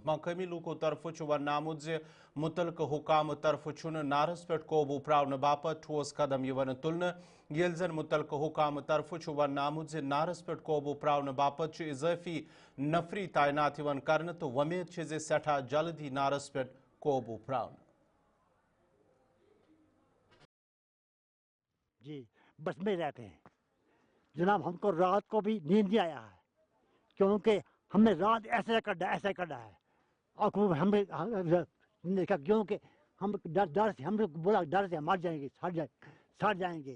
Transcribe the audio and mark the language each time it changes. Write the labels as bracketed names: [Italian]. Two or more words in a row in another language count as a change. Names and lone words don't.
[Kashmiri] मकामी लूको तरफ वन आमुत ज मुतलक हुकाम तरफ नारस पे काबू प्रावन बापत ठोस कदम तुलन। यल जन मुतलक हुकाम तरफ वन आमुत ज नारस पे काबू प्रावन बापत इजाफी नफरी तैनात कर तो वमेद ज सठा जल्द ही नारस पे काबू प्रावन। [Hindi] जी बस में रहते हैं जनाब। हमको रात को भी नींद नहीं आया है क्योंकि हमने रात ऐसे कटा है और हमें देखा क्योंकि हम डर से हमने बोला डर से मर जाएंगे सड़ जाएंगे।